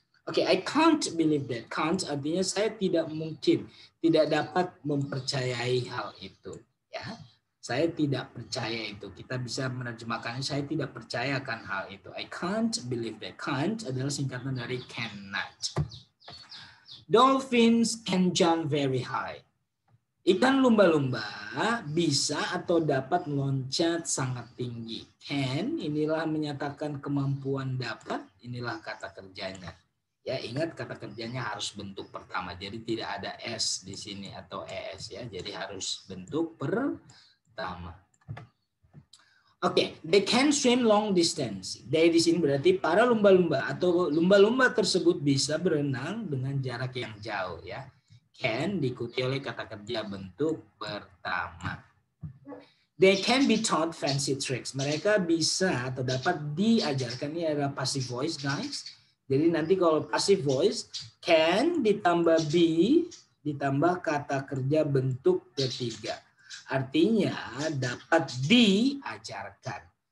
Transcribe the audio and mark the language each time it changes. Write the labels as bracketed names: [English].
[English] Oke, I can't believe that. [Indonesian] Can't artinya saya tidak mungkin, tidak dapat mempercayai hal itu. Ya, saya tidak percaya itu. Kita bisa menerjemahkannya, saya tidak percaya akan hal itu. [English] I can't believe that. [Indonesian] Can't adalah singkatan dari cannot. [English] Dolphins can jump very high. [Indonesian] Ikan lumba-lumba bisa atau dapat meloncat sangat tinggi. Can, inilah menyatakan kemampuan dapat, inilah kata kerjanya. Ya, ingat kata kerjanya harus bentuk pertama. Jadi tidak ada S di sini atau ES ya. Jadi harus bentuk pertama. [English] Oke, they can swim long distance. [Indonesian] They di sini berarti para lumba-lumba atau lumba-lumba tersebut bisa berenang dengan jarak yang jauh ya. Can diikuti oleh kata kerja bentuk pertama. [English] They can be taught fancy tricks. [Indonesian] Mereka bisa atau dapat diajarkan, ini adalah passive voice guys. Jadi nanti kalau passive voice, can ditambah be, ditambah kata kerja bentuk ketiga. Artinya dapat diajarkan.